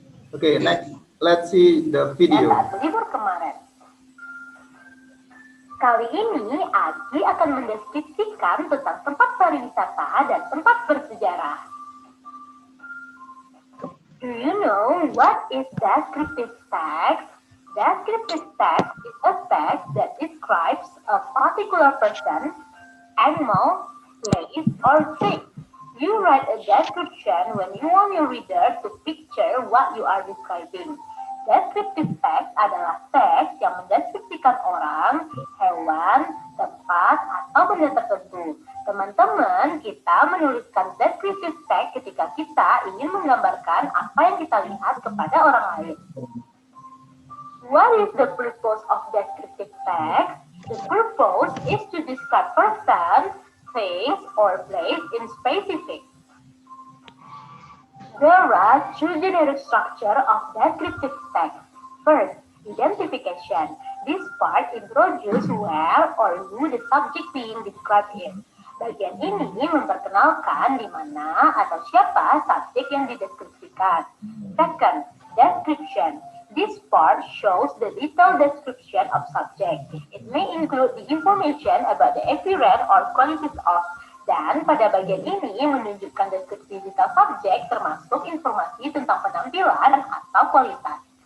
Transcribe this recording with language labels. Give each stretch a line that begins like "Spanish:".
English: Oke, next. Let's see the video.
Indonesian: Saat libur kemarin. Kali ini Agi akan mendeskripsikan tentang tempat pariwisata dan tempat bersejarah.
English: Do you know what is descriptive text? Descriptive text is a text that describes a particular person, animal, place, or thing. You write a description when you want your reader to picture what you are describing.
Indonesian: Descriptive text adalah teks yang mendeskripsikan orang, hewan, tempat, atau benda tertentu. Teman-teman, kita menuliskan descriptive text ketika kita ingin menggambarkan apa yang kita lihat kepada orang lain.
English: What is the purpose of descriptive text? The purpose is to describe person, things, or place in specific. There are two generic structure of descriptive text. First, identification. This part introduces where or who the subject being described is.
Indonesian: Bagian ini memperkenalkan di mana atau siapa subjek yang dideskripsikan.
English: Second, description. This part shows the detailed description of subject. It may include the information about the appearance or qualities of.
Indonesian: Dan pada bagian ini menunjukkan deskripsi detail subjek termasuk informasi tentang penampilan atau kualitas.